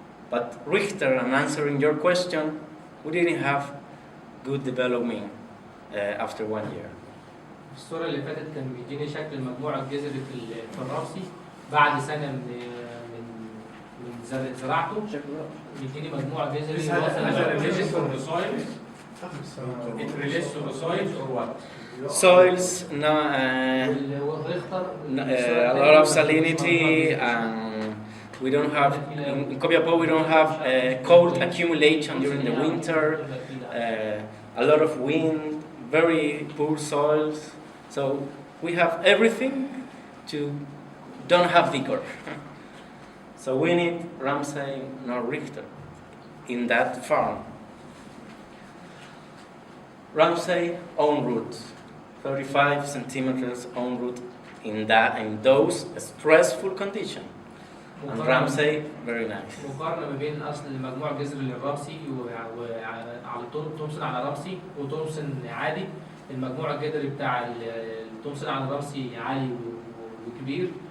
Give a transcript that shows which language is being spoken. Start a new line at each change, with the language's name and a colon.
English: But Richter, and answering your question, we didn't have good development after 1 year.
Arabic: الصورة اللي فاتت كان بيديني شكل المجموع الجذري في الرمسي بعد سنة من زراعته بيديني مجموع جذري
English: relates to the soils? It relates to the soils or what? Soils,
Arabic: والريختر
English: a lot of salinity, and we don't have, in Copiapó we don't have cold accumulation during the winter, a lot of wind, very poor soils. So we have everything to don't have vigor. So we need Ramsay nor Richter in that farm. Ramsay own root, 35 centimeters own root in those stressful conditions. And Ramsay very nice.
Arabic: مقارنة ما بين أصل المجموع الجذري للرمسي وعلى تومسون على رمسي وتومسون عادي. المجموع الجذري بتاع التومسون على الرمسي عالي وكبير.